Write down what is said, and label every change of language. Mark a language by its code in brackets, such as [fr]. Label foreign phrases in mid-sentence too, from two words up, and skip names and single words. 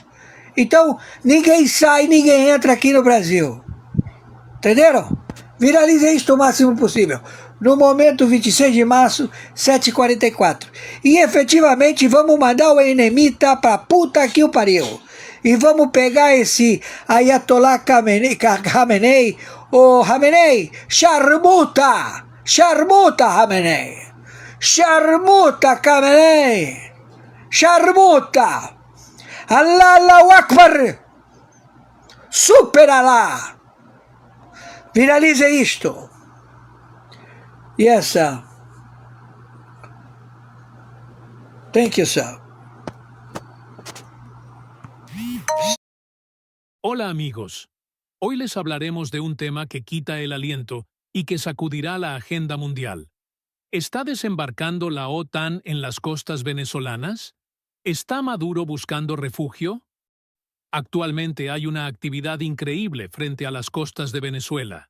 [pt] Então, ninguém sai, ninguém entra aqui no Brasil. Entenderam? Viralizem isso o máximo possível. No momento, 26 de março, 7h44. E efetivamente vamos mandar o Enemita pra puta que o pariu. E vamos pegar esse Ayatollah Khamenei, ô Khamenei, charmuta! Charmuta, Khamenei! Charmuta, Khamenei! [ar] شرموطة! الله أكبر! [pt] Super Allah! Viralize isto! [en] Yes, sir. Thank you, sir. [es] Hola amigos, hoy les hablaremos de un tema que quita el aliento y que sacudirá la agenda mundial. ¿Está desembarcando la OTAN en las costas venezolanas? ¿Está Maduro buscando refugio? Actualmente hay una actividad increíble frente a las costas de Venezuela.